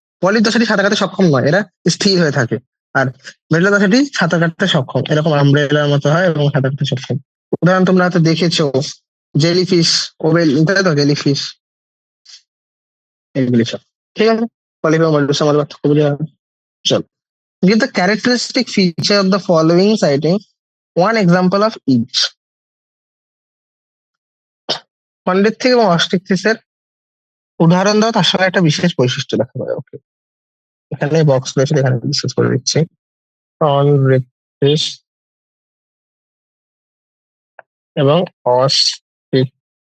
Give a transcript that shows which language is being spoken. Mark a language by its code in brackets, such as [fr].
[bn] Polyp দশাটি সাঁতার কাটতে সক্ষম নয়, এরা স্থির হয়ে থাকে। আর মেডুলা দশাটি সাঁতার কাটতে সক্ষম, এরকম আমব্রেলার মতো হয় এবং সাঁতার কাটতে সক্ষম। উদাহরণ তোমরা হয়তো দেখেছো, জেলিফিশ, ওবেল, তাই তো, জেলিফিশ, এগুলি সব। ঠিক আছে, পলিপ এবং মেডুসা আমাদের পার্থক্য বুঝে গেল। চলো, [en] give the characteristic feature of the following citing one example of each. [bn] পণ্ডিত থেকে এবং অস্টিকথিসের উদাহরণ দাও, তার সঙ্গে একটা বিশেষ বৈশিষ্ট্য দেখা যায়। ওকে, এখানে বক্স রয়েছে, এখানে ডিসকাস করে দিচ্ছি। কনড্রিকটিস এবং অস্টিকথিস।